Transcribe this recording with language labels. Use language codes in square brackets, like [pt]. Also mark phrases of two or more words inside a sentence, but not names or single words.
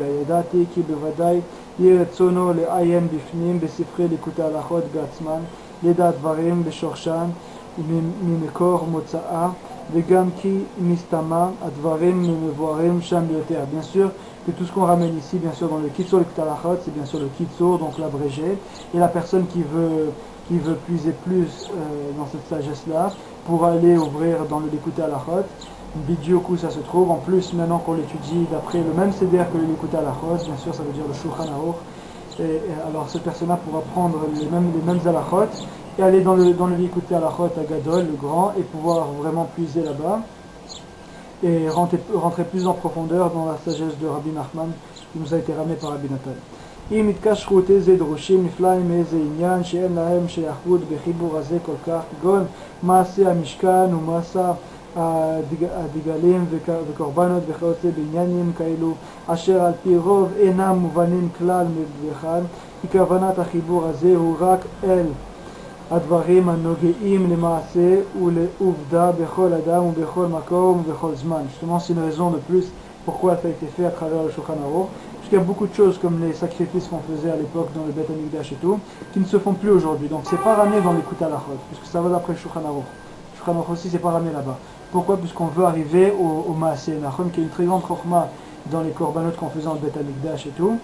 [he] ידעתי כי בוודאי יהיה רצונו לעיין בפנים בספרי ליקוטי הלכות בעצמן, לדעת דברים בשורשן ממקור מוצאה, וגם כי מסתמה הדברים מבוארים שם ביותר. [fr] Bien sûr que tout ce qu'on ramène ici, bien sûr dans le Kitzur Likutei Halachot, c'est bien sûr le Kitzur, donc l'abrégé, et la personne qui veut puiser plus dans cette sagesse-là, pour aller ouvrir dans le Likutei Halachot, Bidiouk où ça se trouve. En plus, maintenant qu'on l'étudie d'après le même CDR que le Likutei Halachot, bien sûr ça veut dire le Shulchan Aruch, et alors cette personne-là pourra prendre les mêmes halachot et aller dans le Likutei Halachot à Gadol, le grand, et pouvoir vraiment puiser là-bas. et rentrer plus en profondeur dans la sagesse de Rabbi Nachman qui nous a été ramenée par Rabbi Nathan. [he] אם התקשרו איזה דרושים נפלאים מאיזה עניין שאין להם שייכות בחיבור הזה כל כך, כגון מעשה המשכן ומעשה הדגלים וקורבנות וכיוצא בעניינים כאלו אשר על פי רוב אינם מובנים כלל בכלל, כי כוונת החיבור הזה הוא רק אל הדברים הנוגעים למעשה ולעובדה בכל אדם ובכל מקום ובכל זמן. [fr] Justement, c'est une raison de plus pourquoi ça a été fait à travers le Shulchan Aruch. Parce qu'il y a beaucoup de choses comme les sacrifices qu'on faisait à l'époque dans le Beth Amikdash et tout, qui ne se font plus aujourd'hui. Donc c'est pas ramené dans les Kutalachot, puisque ça va d'après le Shulchan Aruch. Le Shulchan Aruch aussi c'est pas ramené là-bas. Pourquoi? Puisqu'on veut arriver au [he] מעשה נכון, [fr] qui est une très grande chokhma dans les korbanot qu'on faisait dans le Beth Amikdash et tout.